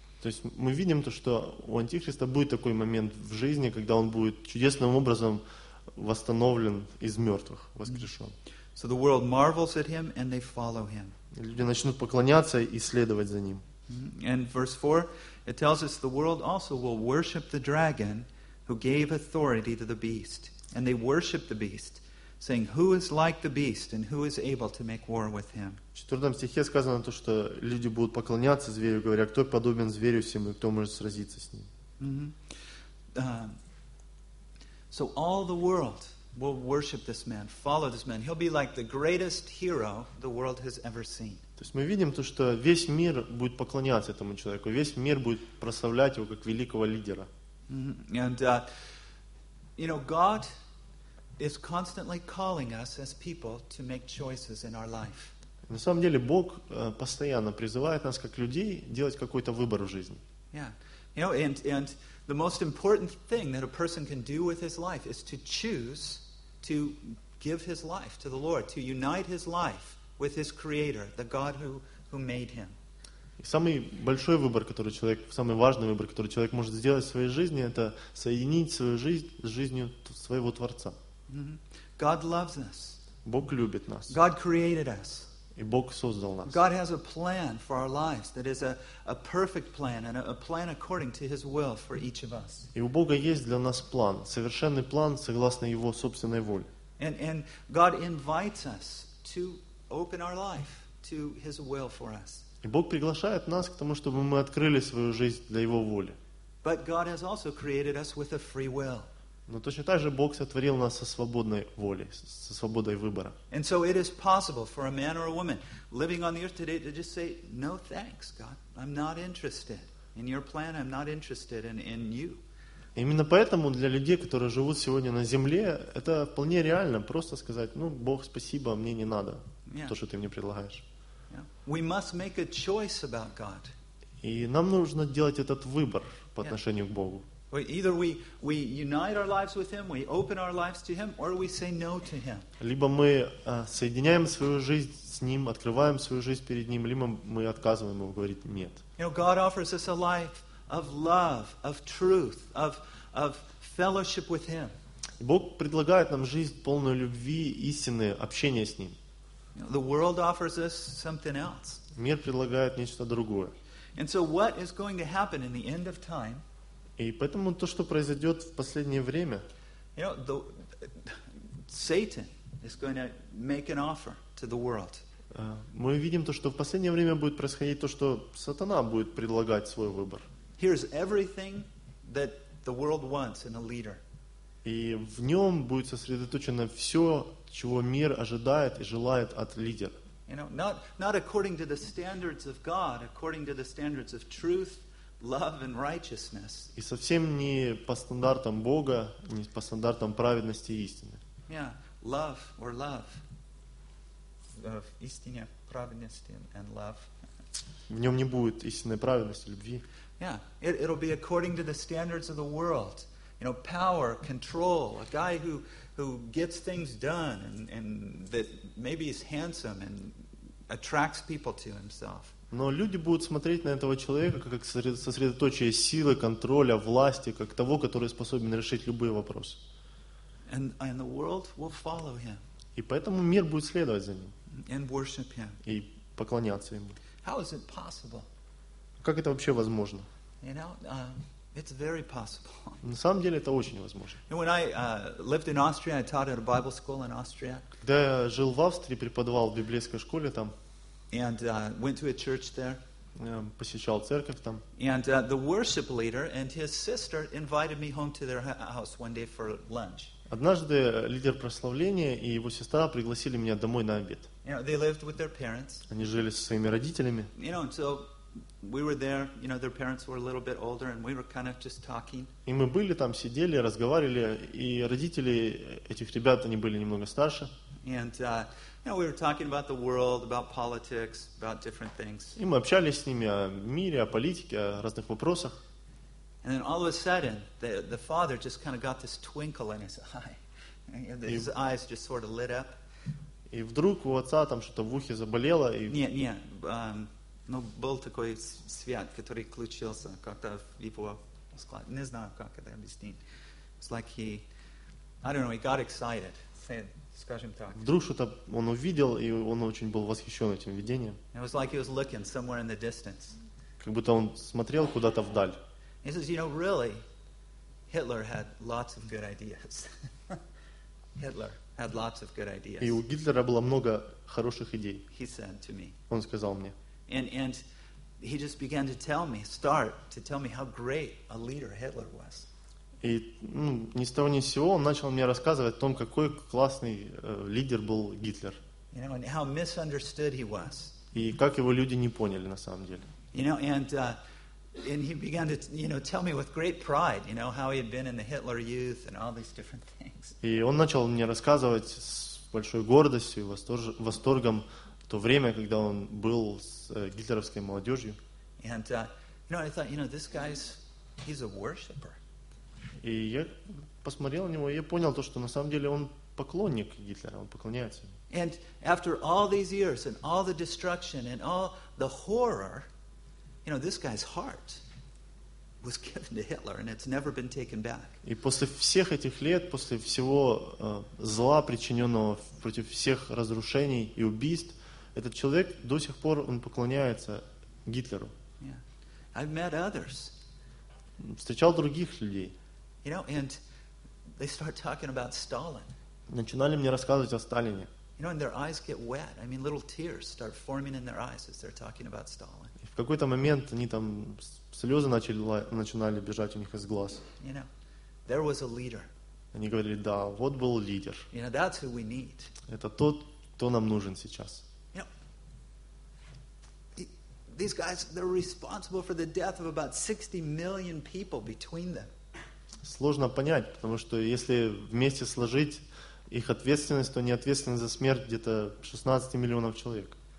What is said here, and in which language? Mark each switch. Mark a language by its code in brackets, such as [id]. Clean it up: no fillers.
[ru] То есть мы видим то, что у Антихриста будет такой момент в жизни, когда он будет чудесным образом восстановлен из мертвых, воскрешен. [en] So the world marvels at him and they follow him. [ru] Люди начнут поклоняться и следовать за ним. [en] And verse 4, it tells us the world also will worship the dragon who gave authority to the beast. And they worship the beast, saying, who is like the beast and who is able to make war with him? [ru] В 4 стихе сказано то, что люди будут поклоняться зверю, говоря, кто подобен зверю всем и кто может сразиться с ним. [en] So all the world will worship this man, follow this man. He'll be like the greatest hero the world has ever seen. [ru] То есть мы видим то, что весь мир будет поклоняться этому человеку, весь мир будет прославлять его как великого лидера. [en] And, you know, God is constantly calling us as people to make choices in our life. [ru] На самом деле Бог постоянно призывает нас как людей делать какой-то выбор в жизни. [en] Yeah. You know, and the most important thing that a person can do with his life is to choose to give his life to the Lord, to unite his life with his creator, the God who made him. [ru] Самый важный выбор, который человек может сделать в своей жизни, это соединить свою жизнь с жизнью своего Творца. [en] God loves us. [ru] Бог любит нас. [en] God created us. [ru] И Бог создал нас. [en] God has a plan for our lives that is a perfect plan and a plan according to His will for each of us. [ru] И у Бога есть для нас план, совершенный план согласно Его собственной воле. [en] And God invites us to open our life to His will for us. [ru] И Бог приглашает нас к тому, чтобы мы открыли свою жизнь для Его воли. [en] But God has also created us with a free will. [ru] Но точно так же Бог сотворил нас со свободной волей, со свободой выбора. [en] And so it is possible for a man or a woman living on the earth today to just say, "No thanks, God. I'm not interested in your plan. I'm not interested in you." [ru] Именно поэтому для людей, которые живут сегодня на земле, это вполне реально просто сказать, ну, Бог, спасибо, мне не надо то, что ты мне предлагаешь. [en] We must make a choice about God. [ru] И нам нужно делать этот выбор по отношению к Богу. [en] Either we unite our lives with Him, we open our lives to Him, or we say no to Him. [ru] Либо мы соединяем свою жизнь с Ним, открываем свою жизнь перед Ним, либо мы отказываем Ему говорить нет. [en] You know, God offers us a life of love, of truth, of fellowship with Him. [ru] Бог предлагает нам жизнь полную любви, истины, общения с Ним. [en] The world offers us something else. [ru] Мир предлагает нечто другое. [en] And so what is going to happen in the end of time? [ru] И поэтому то, что произойдет в последнее время, [en] you know, Satan is going to make an offer to the world. [ru] Мы видим то, что в последнее время будет происходить то, что сатана будет предлагать свой выбор. [en] Here's everything that the world wants in a leader. [ru] И в нем будет сосредоточено все, чего мир ожидает и желает от лидера. [en] You know, not according to the standards of God, according to the standards of truth, love and righteousness. [ru] И совсем не по стандартам Бога, не по стандартам праведности и истины. [en] Yeah, love or love. [ru] Истине, праведности [en] and love. [ru] В нем не будет истинной праведности, любви. [en] Yeah, it'll be according to the standards of the world. You know, power, control, a guy who gets things done and that maybe is handsome and attracts people to himself. [ru] Но люди будут смотреть на этого человека как сосредоточие силы, контроля, власти, как того, который способен решить любые вопросы. [en] And the world will follow him. [ru] И поэтому мир будет следовать за ним. [en] And worship him. [ru] И поклоняться ему. [en] How is it possible? [ru] Как это вообще возможно? [en] You know, it's very possible. [ru] На самом деле это очень возможно. [en] And when I lived in Austria, I taught at a Bible school in Austria. [ru] Когда я жил в Австрии, преподавал в библейской школе там. [en] And went to a church there. [ru] Посещал церковь там. [en] And the worship leader and his sister invited me home to their house one day for lunch. [ru] Однажды лидер прославления и его сестра пригласили меня домой на обед. [en] You know, they lived with their parents. [ru] Они жили со своими родителями. [en] You know, so we were there. You know, their parents were a little bit older, and we were kind of just talking. [ru] И мы были там, сидели, разговаривали, и родители этих ребят, они были немного старше. [en] And you know, we were talking about the world, about politics, about different things. [ru] И мы общались с ними о мире, о политике, о разных вопросах. [en] And then all of a sudden, the father just kind of got this twinkle in his eye. His eyes just sort of lit up. [ru] И вдруг у отца там что-то в ухе заболело и. Но был такой свет, который включился как-то в его склад. Не знаю, как это объяснить. [en] It's like he, I don't know, he got excited. [ru] Скажем так. Вдруг что-то он увидел, и он очень был восхищен этим видением. [en] It was like he was looking somewhere in the distance. [ru] Как будто он смотрел куда-то вдаль. [en] He says, you know, really, Hitler had lots of good ideas. Hitler had lots of good ideas. [ru] И у Гитлера было много хороших идей. [en] He said to me. [ru] Он сказал мне. [en] And he just began to tell me, start to tell me how great a leader Hitler was. [ru] И ни с того ни с сего он начал мне рассказывать о том, какой классный лидер был Гитлер. [en] You know, and how misunderstood he was. [ru] И как его люди не поняли на самом деле. [en] You know, and he began to, you know, tell me with great pride, you know, how he had been in the Hitler Youth and all these different things. [ru] И он начал мне рассказывать с большой гордостью и восторгом то время, когда он был с гитлеровской молодежью. [en] And you know, I thought, you know, this guy's he's a worshipper. [ru] И я посмотрел на него, и я понял то, что на самом деле он поклонник Гитлера, он поклоняется ему. [en] And after all these years and all the destruction and all the horror, you know, this guy's heart was given to Hitler and it's never been taken back. [ru] И после всех этих лет, после всего зла, причиненного против всех разрушений и убийств, этот человек до сих пор он поклоняется Гитлеру. [en] Yeah. I've met others. [ru] Встречал других людей. [en] You know, and they start talking about Stalin. [ru] Начинали мне рассказывать о Сталине. [en] You know, and their eyes get wet. I mean, little tears start forming in their eyes as they're talking about Stalin. [ru] В какой-то момент они там слезы начинали бежать у них из глаз. [en] You know, there was a leader. [ru] Они говорили, да, вот был лидер. [en] You know, that's who we need. [ru] Это тот, кто нам нужен сейчас. [en] You know, these guys, they're responsible for the death of about 60 million people between them. [ru] Сложно понять, потому что если вместе сложить их ответственность, то они ответственны за смерть где-то 16 миллионов человек.